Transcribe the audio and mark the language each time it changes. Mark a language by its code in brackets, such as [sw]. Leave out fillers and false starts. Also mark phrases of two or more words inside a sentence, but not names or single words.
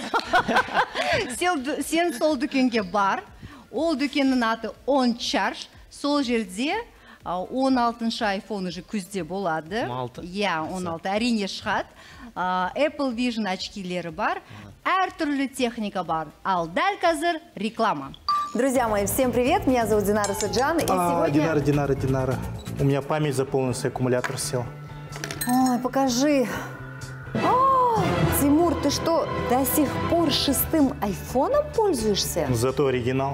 [kk] Сен сол дүкенге бар. Ол дүкеннің аты On Charge. Сол жерде 16-шы iPhone уже күзде болады. 16? Иә, 16. Әрине шығады. Apple Vision очкилері бар. Әртүрлі техника бар. Ал дәл қазір реклама. [ru] Друзья мои, всем привет! Меня зовут Динара Саджан. И сегодня... Динара. У меня память заполнилась, аккумулятор сел. Ой, покажи. О, Тимур, ты что, до сих пор 6-м айфоном пользуешься? Зато оригинал.